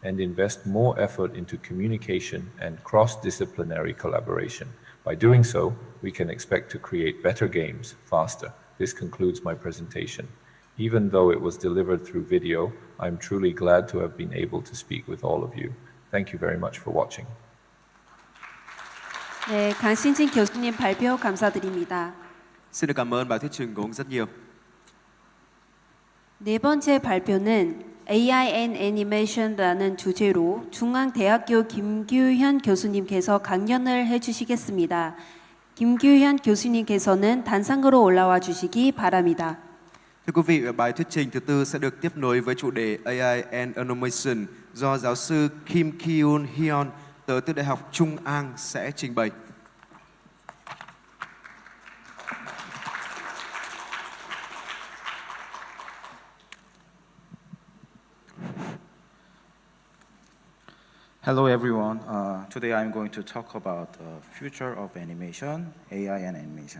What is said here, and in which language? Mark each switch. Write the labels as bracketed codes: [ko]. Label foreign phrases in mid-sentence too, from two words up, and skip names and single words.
[en] and invest more effort into communication and cross-disciplinary collaboration. By doing so, we can expect to create better games faster. This concludes my presentation. Even though it was delivered through video, I'm truly glad to have been able to speak with all of you. Thank you very much for watching. [ko] 네, 강신진 교수님 발표 감사드립니다. [vi] Xin được cảm ơn bài thuyết trình của ông rất nhiều. [ko] 네 번째 발표는 AI and Animation라는 주제로 중앙대학교 김규현 교수님께서 강연을 해주시겠습니다. 김규현 교수님께서는 단상으로 올라와 주시기 바랍니다. [vi] Thưa quý vị, bài thuyết trình thứ tư sẽ được tiếp nối với chủ đề AI and Animation do giáo sư Kim Kyun Hyun từ Đại học Trung An sẽ trình bày. [en] Hello everyone. Today I'm going to talk about the future of animation, AI and animation.